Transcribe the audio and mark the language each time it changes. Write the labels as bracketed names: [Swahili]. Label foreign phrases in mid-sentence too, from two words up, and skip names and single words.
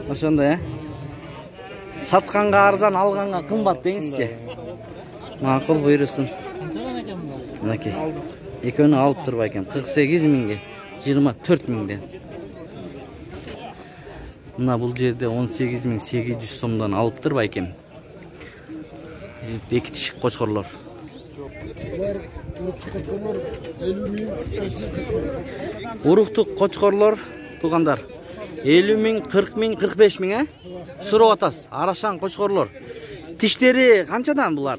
[Kyrgyz] Ошондой, Сатканга арзан, алганга кымбат деңизчи. Макул буйрусун. Мынакей. Экөөнү алып тур байкем. 48 миңге, 24 миңден. Мына бул жерде 18.800 сомдон алып тур байкем. [Uzbek] 2 dişi qo'chqorlar. Ular qo'chqorlar 50 ming, 45 ming, 40 ming. Urug'tuq qo'chqorlar tuğandar. 50 ming, 40 ming, 45 ming, ha? Surib atasiz. Arashan qo'chqorlar. Tishleri qanchadan bular?